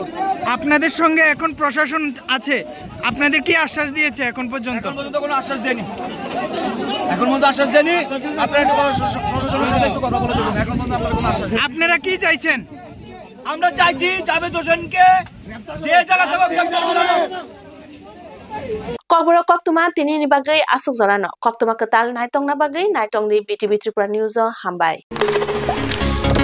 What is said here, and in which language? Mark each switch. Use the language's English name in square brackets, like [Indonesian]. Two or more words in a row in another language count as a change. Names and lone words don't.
[Bangla] আপনাদের সঙ্গে এখন প্রশাসন আছে, আপনাদের কি আশ্বাস দিয়েছে এখন পর্যন্ত? কোনো আশ্বাস দেয়নি, এখন পর্যন্ত আশ্বাস দেয়নি। আপনারা একটু প্রশাসনের সাথে একটু কথা বলে দেবেন, এখন পর্যন্ত আপনারা কোনো আশ্বাস। আপনারা কি চাইছেন? আমরা চাইছি জাভেদ হোসেনকে যে জায়গা থেকে [Kok Borok] Kokboro koktuma tini ni bagai asuk zorano koktuma ketal naitong na bagai naitong di BTV Tripura News hambai.